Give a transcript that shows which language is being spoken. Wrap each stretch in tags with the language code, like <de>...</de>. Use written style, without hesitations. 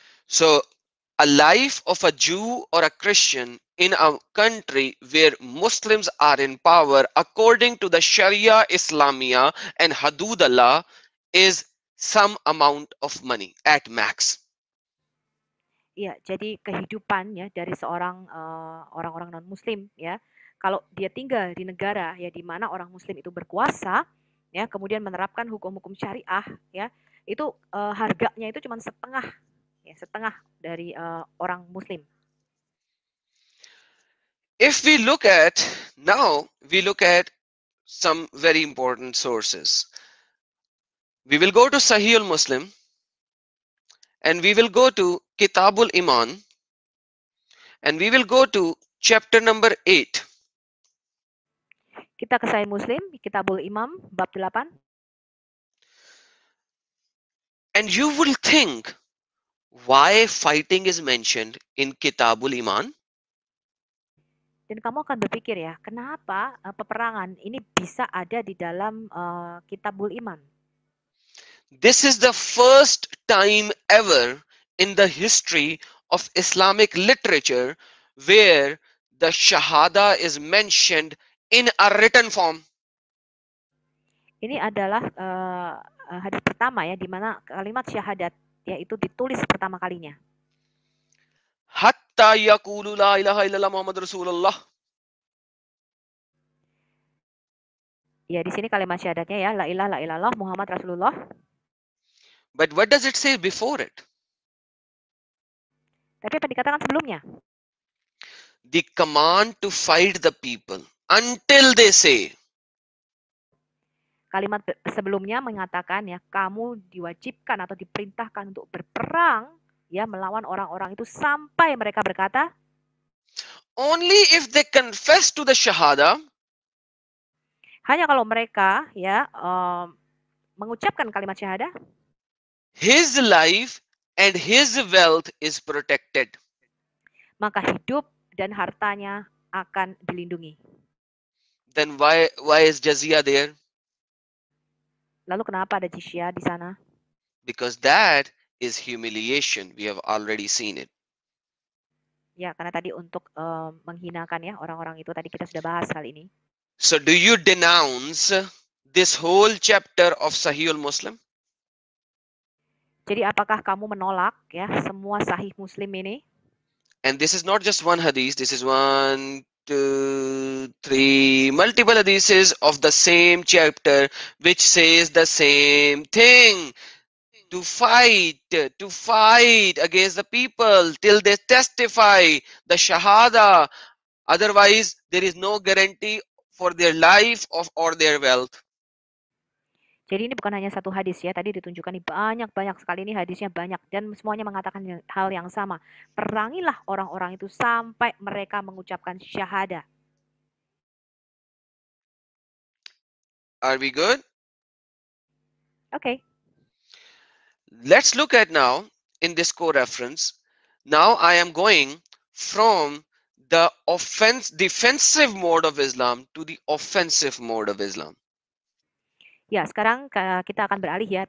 <en>So a life of a Jew or a Christian in a country where Muslims are in power according to the Sharia Islamia and Hududullah is some amount of money at max.</en> <id>Iya, jadi kehidupan ya dari seorang orang-orang non-muslim ya, kalau dia tinggal di negara ya di mana orang muslim itu berkuasa ya, kemudian menerapkan hukum-hukum syariah ya, itu harganya itu cuma setengah ya, setengah dari orang muslim.</id> <en>If we look at now, we look at some very important sources. We will go to Sahih al-Muslim and we will go to Kitabul Iman and we will go to chapter number 8.</en> <id>Kita ke Sahih Muslim, Kitabul Imam, bab 8.</id> <en>And you will think, why fighting is mentioned in Kitabul Iman?</en> <id>Dan kamu akan berpikir ya, kenapa peperangan ini bisa ada di dalam Kitabul Iman?</id> <en>This is the first time ever in the history of Islamic literature where the Shahada is mentioned in a written form.</en> <id>Ini adalah hadis pertama ya, di mana kalimat syahadat yaitu ditulis pertama kalinya.</id> <ar>Hatta yaqulu la ilaha illallah Muhammad Rasulullah.</ar> <id>Ya, di sini kalimat syahadatnya ya,</id> <ar>la ilaha illallah Muhammad Rasulullah.</ar> <en>But what does it say before it?</en> <id>Tapi apa dikatakan sebelumnya?</id> <en>The command to fight the people until they say.</en> <id>Kalimat sebelumnya mengatakan ya, kamu diwajibkan atau diperintahkan untuk berperang ya melawan orang-orang itu sampai mereka berkata,</id> <en>only if they confess to the shahada.</en> <id>Hanya kalau mereka ya mengucapkan kalimat syahadah,</id> <en>his life and his wealth is protected.</en> <id>Maka hidup dan hartanya akan dilindungi.</id> <en>Then why is jizya there?</en> <id>Lalu kenapa ada jizya di sana?</id> <en>Because that is humiliation. We have already seen it.</en> <id>Ya, karena tadi untuk menghinakan ya orang-orang itu, tadi kita sudah bahas hal ini.</id> <en>So do you denounce this whole chapter of Sahih al-Muslim?</en> <id>Jadi apakah kamu menolak ya semua Sahih Muslim ini?</id> <en>And this is not just one hadith. This is 1, 2, 3 multiple hadiths of the same chapter which says the same thing. To fight against the people till they testify the shahada. Otherwise, there is no guarantee for their life or their wealth.</en> <id>Jadi ini bukan hanya satu hadis ya, tadi ditunjukkan nih banyak sekali, ini hadisnya banyak dan semuanya mengatakan hal yang sama. Perangilah orang-orang itu sampai mereka mengucapkan syahada.</id> <en>Are we good? Okay. Let's look at now in this co-reference. Now I am going from the defensive mode of Islam to the offensive mode of Islam.</en> <id>Ya, sekarang kita akan beralih ya.</id>